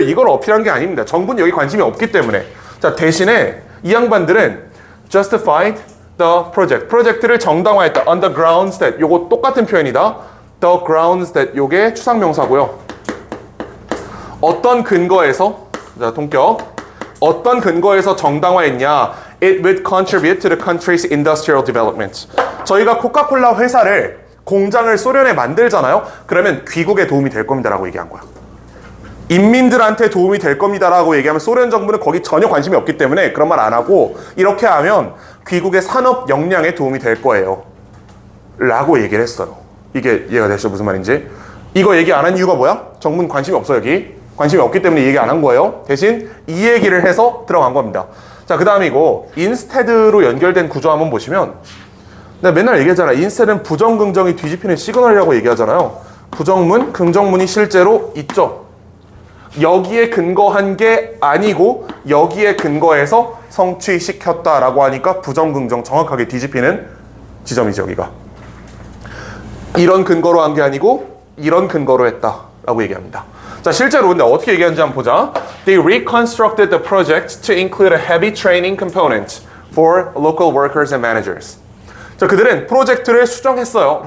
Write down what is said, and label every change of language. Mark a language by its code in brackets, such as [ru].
[ko] 이걸 어필한 게 아닙니다. 정부는 여기 관심이 없기 때문에. 자, 대신에 이 양반들은 [en] justified the project. [ko] 프로젝트를 정당화했다. [en] On the grounds that. [ko] 요거 똑같은 표현이다. [en] The grounds that. [ko] 요게 추상명사고요. 어떤 근거에서, 자, 동격. 어떤 근거에서 정당화했냐. [en] It would contribute to the country's industrial development. [ko] 저희가 코카콜라 회사를 공장을 소련에 만들잖아요. 그러면 귀국에 도움이 될 겁니다라고 얘기한 거야. 인민들한테 도움이 될 겁니다라고 얘기하면 소련 정부는 거기 전혀 관심이 없기 때문에 그런 말 안 하고 이렇게 하면 귀국의 산업 역량에 도움이 될 거예요. 라고 얘기를 했어요. 이게 이해가 되시죠? 무슨 말인지? 이거 얘기 안 한 이유가 뭐야? 정부는 관심이 없어 여기. 관심이 없기 때문에 얘기 안 한 거예요. 대신 이 얘기를 해서 들어간 겁니다. 자, 그 다음에 이거 인스테드로 연결된 구조 한번 보시면 내가 맨날 얘기하잖아. 인스테드는 부정, 긍정이 뒤집히는 시그널이라고 얘기하잖아요. 부정문, 긍정문이 실제로 있죠. 여기에 근거한 게 아니고 여기에 근거해서 성취시켰다라고 하니까 부정, 긍정 정확하게 뒤집히는 지점이죠. 여기가. 이런 근거로 한 게 아니고 이런 근거로 했다라고 얘기합니다. 자, 실제로 근데 어떻게 얘기하는지 한번 보자. [en] They reconstructed the project to include a heavy training component for local workers and managers. [ko] 자, 그들은 프로젝트를 수정했어요.